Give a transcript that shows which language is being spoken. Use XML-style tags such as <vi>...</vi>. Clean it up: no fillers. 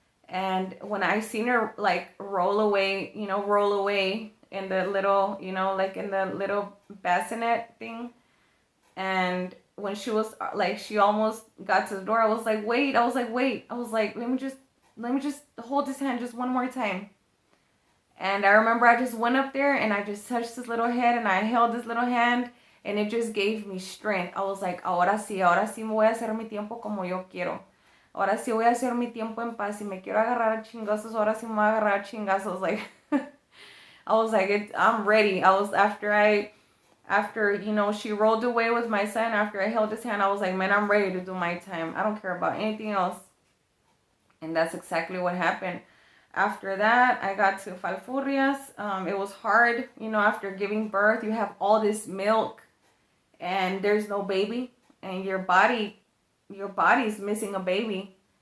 <en>And when I seen her like roll away in the little, like in the little bassinet thing, and when she was like, she almost got to the door, I was like, wait, let me just hold his hand just one more time. And I remember I just went up there and I just touched his little head and I held his little hand, and it just gave me strength. I was like,</en> <es>ahora sí me voy a hacer mi tiempo como yo quiero. Ahora sí voy a hacer mi tiempo en paz. Si me quiero agarrar a chingazos, ahora sí me voy a agarrar a chingazos.</es> <en>Like, I was like, I'm ready. I was after she rolled away with my son, after I held his hand, I was like, man, I'm ready to do my time. I don't care about anything else. And that's exactly what happened. After that, I got to Falfurrias. It was hard, after giving birth, you have all this milk and there's no baby, and your body's missing a baby.</en>